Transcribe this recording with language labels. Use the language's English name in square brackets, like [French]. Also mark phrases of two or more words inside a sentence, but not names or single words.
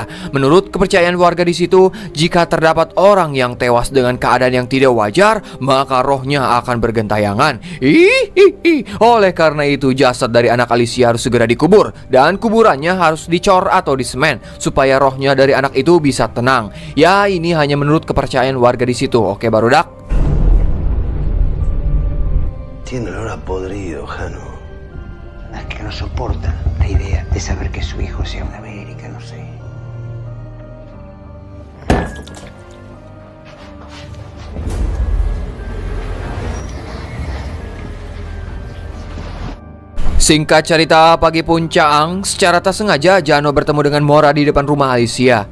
[Indonesian] Menurut kepercayaan warga di situ, jika terdapat orang yang tewas dengan keadaan yang tidak wajar, maka rohnya akan bergentayangan. Oleh karena itu, jasad dari anak Alicia harus segera dikubur, dan kuburannya harus dicor atau disemen supaya rohnya dari anak itu bisa tenang. Ya, ini hanya menurut kepercayaan warga di situ. Oke, barudak. [Spanish] Tiene olor a podrido, Jano. Es que no soporta la idea de saber que su hijo sea una América, no sé. [Indonesian] Singkat cerita, pagi puncak, secara tak sengaja Jano bertemu dengan Mora di depan rumah Alicia.